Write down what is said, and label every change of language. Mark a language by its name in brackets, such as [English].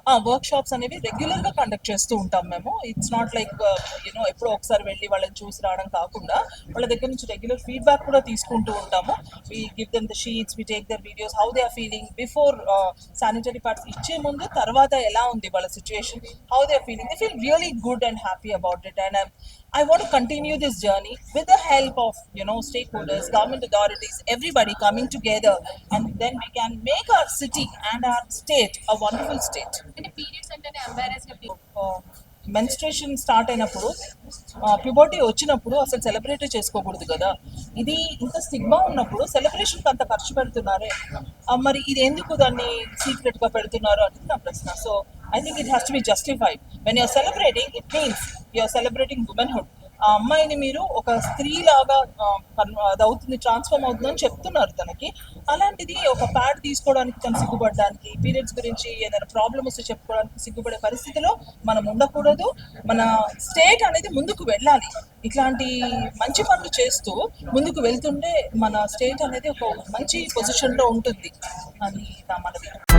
[Telugu] Work shops అనేవి regular గా conduct చేస్తూ ఉంటాం మేము. [English] it's not like [Telugu] ఎప్పుడో ఒకసారి వెళ్ళి వాళ్ళని చూసి రావడం కాకుండా వాళ్ళ దగ్గర నుంచి రెగ్యులర్ ఫీడ్బ్యాక్ కూడా తీసుకుంటూ ఉంటాము. [English] we give them the sheets, we take their videos, how they are feeling before sanitary pads [Telugu] ఇచ్చే ముందు, తర్వాత ఎలా ఉంది వాళ్ళ situation, [English] How they are feeling. They feel really good and happy about it. And I want to continue this journey with the help of stakeholders, government authorities, everybody coming together, and then we can make our city and our state a wonderful state. [Telugu] అంటే periods అంటేనే embarrass గా menstruation start అయినప్పుడు, puberty వచ్చినప్పుడు అసలు celebrate చేసుకోకూడదు కదా. ఇది ఇంత స్టిగ్మా ఉన్నప్పుడు సెలబ్రేషన్కి అంత ఖర్చు పెడుతున్నారే, మరి ఇది ఎందుకు దాన్ని సీక్రెట్గా పెడుతున్నారు అనేది నా ప్రశ్న. [English] So I think it has to be justified. When you're celebrating, it means you're celebrating womanhood. [Telugu] ఆ అమ్మాయిని మీరు ఒక స్త్రీలాగా అది అవుతుంది, ట్రాన్స్ఫార్మ్ అవుతుందని చెప్తున్నారు తనకి. అలాంటిది ఒక ప్యాడ్ తీసుకోవడానికి తను సిగ్గుపడడానికి, పీరియడ్స్ గురించి ఏదైనా ప్రాబ్లమ్ వస్తే చెప్పుకోవడానికి సిగ్గుపడే పరిస్థితిలో మనం ఉండకూడదు. మన స్టేట్ అనేది ముందుకు వెళ్ళాలి. ఇట్లాంటి మంచి పనులు చేస్తూ ముందుకు వెళ్తుంటే మన స్టేట్ అనేది ఒక మంచి పొజిషన్లో ఉంటుంది అని నా మనవి.